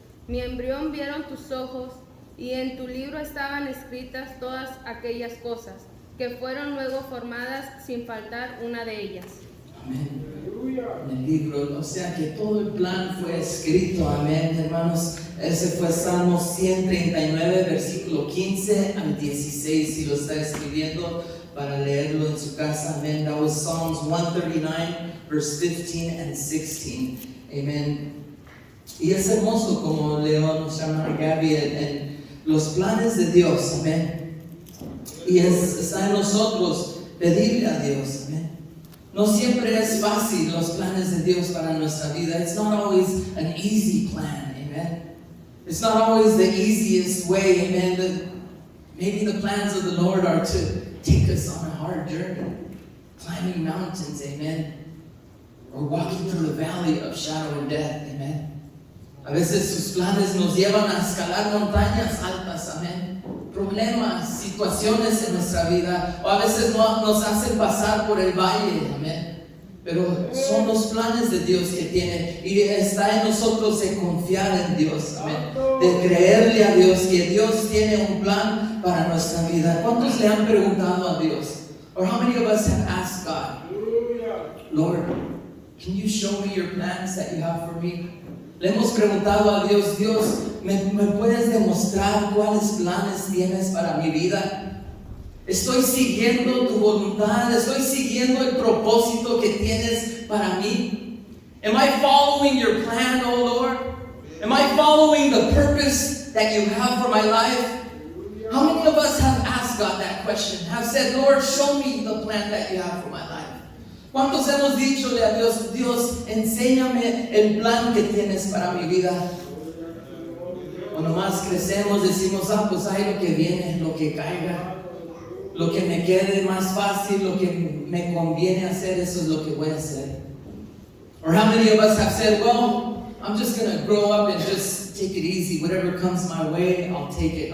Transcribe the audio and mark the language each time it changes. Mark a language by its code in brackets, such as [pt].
[es] Mi embrión vieron tus ojos, y en tu libro estaban escritas todas aquellas cosas, que fueron luego formadas sin faltar una de ellas. Amén. En el libro, o sea que todo el plan fue escrito, amén, hermanos. Ese fue Salmos 139, versículo 15 al 16, si lo está escribiendo para leerlo en su casa, amén. [en] That was Psalms 139, verse 15 and 16, amen. [es] Y es hermoso como leo nuestra hermana Gaby en los planes de Dios, amén. Y está en nosotros pedirle a Dios, amén. No siempre es fácil los planes de Dios para nuestra vida. [en] It's not always an easy plan, amen. It's not always the easiest way, amen. Maybe the plans of the Lord are to take us on a hard journey, climbing mountains, amen. Or walking through the valley of shadow and death, amen. [es] A veces sus planes nos llevan a escalar montañas altas, amén. Problemas, situaciones en nuestra vida, o a veces nos hacen pasar por el valle, amén. Pero son los planes de Dios que tiene, y está en nosotros de confiar en Dios, amén. De creerle a Dios que Dios tiene un plan para nuestra vida. ¿Cuántos le han preguntado a Dios? [en] Or how many of us have asked God, Lord, can you show me your plans that you have for me? [es] Le hemos preguntado a Dios, Dios, ¿me puedes demostrar cuáles planes tienes para mi vida? Estoy siguiendo tu voluntad, estoy siguiendo el propósito que tienes para mí. Am I following your plan, oh Lord? Am I following the purpose that you have for my life? How many of us have asked God that question? Have said, Lord, show me the plan that you have for my life? ¿Cuántos hemos dichole a Dios, Dios, enséñame el plan que tienes para mi vida? Cuando más crecemos decimos, pues hay lo que viene, lo que caiga, lo que me quede más fácil, lo que me conviene hacer, eso es lo que voy a hacer. [en] Or how many of us have said, well, I'm just going to grow up and just take it easy. Whatever comes my way, I'll take it.